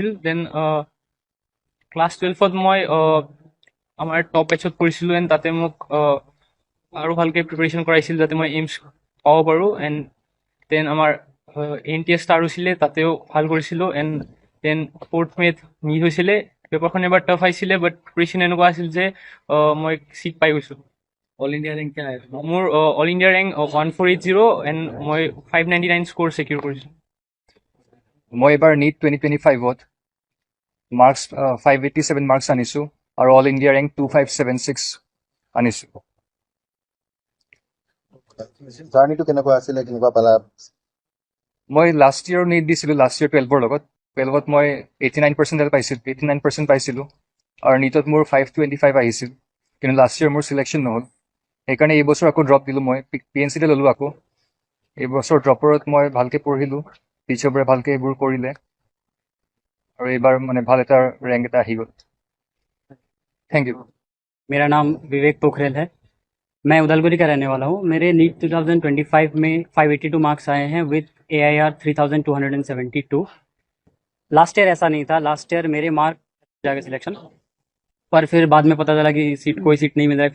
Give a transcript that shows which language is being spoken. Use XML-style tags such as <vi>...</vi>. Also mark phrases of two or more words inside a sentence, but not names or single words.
<en>then class</en> <as>12ত মই আমাৰ</as> <en>top batch</en> <as>পৰিছিলোঁ এণ্ড তাতে মোক আৰু ভালকৈ প্ৰিপেৰেশ্যন কৰাইছিল যাতে মই এইমছ পাব পাৰোঁ।</as> <en>and then</en> <as>আমাৰ NTS ষ্টাৰ হৈছিলে, তাতেও ভাল কৰিছিলোঁ।</as> <en>and then</en> <as>4th মে'ত নীট হৈছিলে। পেপাৰখন এবাৰ টাফ আহিছিলে,</as> <en>but preparation</en> <as>এনেকুৱা আছিল যে মই ছিট পাই গৈছোঁ।</as> <en>All India rank</en> <hi>क्या है?</hi> <as>মোৰ</as> <en>All India rank</en> <as>1480 এণ্ড মই 599</as> <en>score secure</en> <as>কৰিছোঁ। মই এবাৰ নীট 2025ত মাৰ্কছ 587 মাৰ্কছ আনিছোঁ আৰু</as> <en>All India rank</en> <as>2576 আনিছোঁ। জাৰ্ণিটো কেনেকুৱা আছিলে, কেনেকুৱা পালা? মই</as> <en>last year</en> <as>নীট দিছিলোঁ,</as> <en>last year</en> <as>12ৰ লগত। 12ত মই 89% পাইছিলোঁ আৰু নীটত মোৰ 525 আহিছিল, কিন্তু</as> <en>last year</en> <as>মোৰ চিলেকশ্যন নহ'ল। সেইকাৰণে এইবছৰ আকৌ ড্ৰপ দিলোঁ। মই PNCতে ল'লোঁ আকৌ। এইবছৰ ড্ৰপৰত মই ভালকৈ পঢ়িলোঁ, টিচাৰবোৰে ভালকৈ এইবোৰ কৰিলে আৰু এইবাৰ মানে ভাল এটা ৰেংক এটা আহি গ'ল।</as> <en>thank you.</en> <hi>मेरा नाम विवेक पोखरेल है। मैं उदालगुरी का रहने वाला हूँ। मेरे नीट 2025 में 582 मार्क्स आए हैं विद AIR 3272।</hi> <en>last year</en> <hi>ऐसा नहीं था,</hi> <en>last year</en> <hi>मेरे मार्क जाके सिलेक्शन, पर फिर बाद में पता चला कि कोई सीट नहीं मिल रहा है।</hi>